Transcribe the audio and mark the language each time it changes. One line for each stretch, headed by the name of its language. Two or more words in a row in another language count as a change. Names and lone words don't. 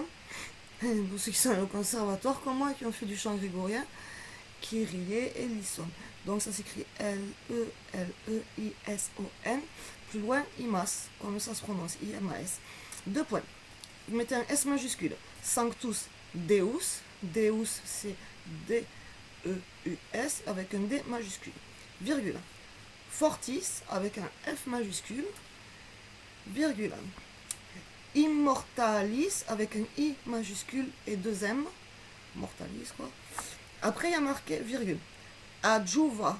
French: Pour ceux qui sont au conservatoire comme moi, qui ont fait du chant grégorien,
Greek: Kyrie Eleison.
French: Donc ça s'écrit L-E-L-E-I-S-O-N. Plus loin, imas, comme ça se prononce, I-M-A-S. Deux points. Vous mettez un S majuscule.
Latin: Sanctus Deus. Deus,
French: c'est D-E-U-S avec un D majuscule. Virgule. Fortis avec un F majuscule. Virgule. Immortalis avec un I majuscule et deux M. Mortalis, quoi. Après, il y a marqué virgule.